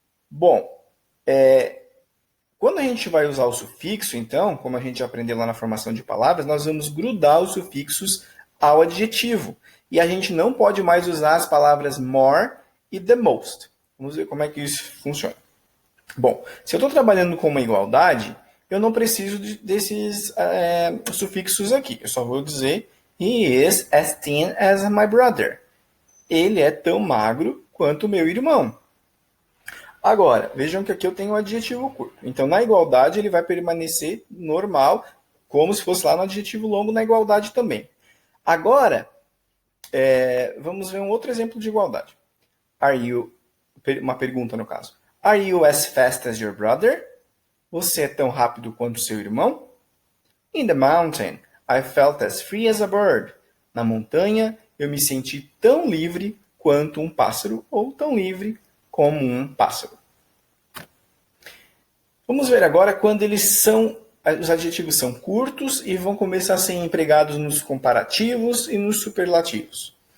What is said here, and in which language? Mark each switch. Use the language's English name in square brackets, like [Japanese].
[Portuguese] Bom, quando a gente vai usar o sufixo, então, como a gente aprendeu lá na formação de palavras, nós vamos grudar os sufixos ao adjetivo. E a gente não pode mais usar as palavras more e the most. Vamos ver como é que isso funciona. Bom, se eu estou trabalhando com uma igualdade, eu não preciso desses sufixos aqui. Eu só vou dizer [English] he is as thin as my brother. [Portuguese] Ele é tão magro quanto meu irmão. Agora, vejam que aqui eu tenho um adjetivo curto. Então, na igualdade, ele vai permanecer normal, como se fosse lá no adjetivo longo na igualdade também. Agora, vamos ver um outro exemplo de igualdade. Uma pergunta no caso. [English] Are you as fast as your brother? [Portuguese] Você é tão rápido quanto seu irmão? [English] In the mountain, I felt as free as a bird. [Portuguese] Na montanha, eu me senti tão livre quanto um pássaro, ou tão livre como um pássaro. Vamos ver agora quando os adjetivos são curtos e vão começar a ser empregados nos comparativos e nos superlativos.